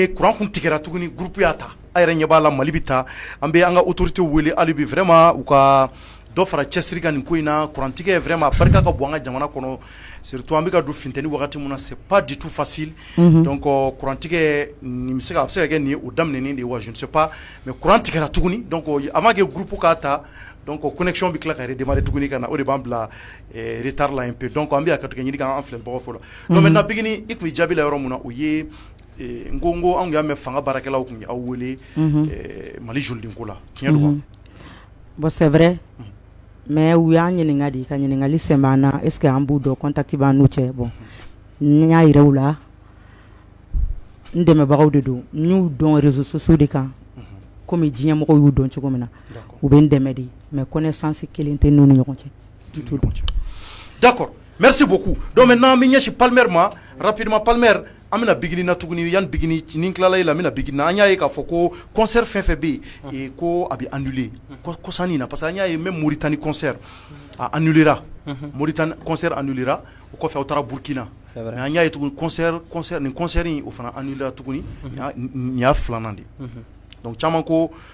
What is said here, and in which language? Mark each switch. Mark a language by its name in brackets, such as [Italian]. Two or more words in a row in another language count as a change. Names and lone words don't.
[Bambara] courant kun tigɛra tuguni groupe y'a ta a yɛrɛ ɲɛ b'a la Mali bi ta an bɛ an ka autorité wele hali bi vraiment u ka dɔ fara cɛsiri kan nin ko in na courant tigɛ vraiment barika ka bon an ka jamana kɔnɔ surtout an bɛ ka don funtɛni wagati mun na [French] c'est pas du tout facile [Bambara] donc courant tigɛ nin bɛ se ka kɛ nin ye o daminɛnen de ye wa [French] je ne sais pas mais [Bambara] courant tigɛra tuguni donc [French] avant que [Bambara] groupe k'a ta donc connexion bi tila ka redémarrer tuguni ka na o de b'an bila retard la [French] un peu donc [Bambara] an bɛ ka tigɛ ɲini kan an filɛbagaw fɔlɔ [French] donc maintenant [Bambara] Bigini i kun bɛ jaabi la yɔrɔ mun na o ye n ko an y'a mɛn fanga baarakɛlaw kun aw wele Mali jolidenko la tiɲɛ don wa. [French] Bon c'est vrai mais [Bambara] u y'an ɲininka de ka ɲininkali sen b'an na [French] est ce que [Bambara] an b'u dɔn contact b'an n'u cɛ bon n y'a yira u la n dɛmɛbagaw de don n y'u dɔn [French] réseaux sociaux [Bambara] de kan komi diɲɛ mɔgɔw y'u dɔn cogo min na u bɛ n dɛmɛ de mais connaissance kelen tɛ n'u ni ɲɔgɔn cɛ. [French] D'accord, merci beaucoup. Donc maintenant [Bambara] an bɛ ɲɛsin Palmer ma rapidement Palmer an bɛna Bigini na tuguni yanni Bigini ni tilala la an bɛna Bigini na an y'a ye k'a fɔ ko concert fɛn fɛn bɛ yen ko a bɛ annulé kɔsani in na [French] parce que [Bambara] an y'a ye même Mauritanie concert a annulera Mauritanie concert annulera o kɔfɛ aw taara Burkina mais an y'a ye tuguni concert nin concert in o fana annulera tuguni nin y'a filanan de donc caman ko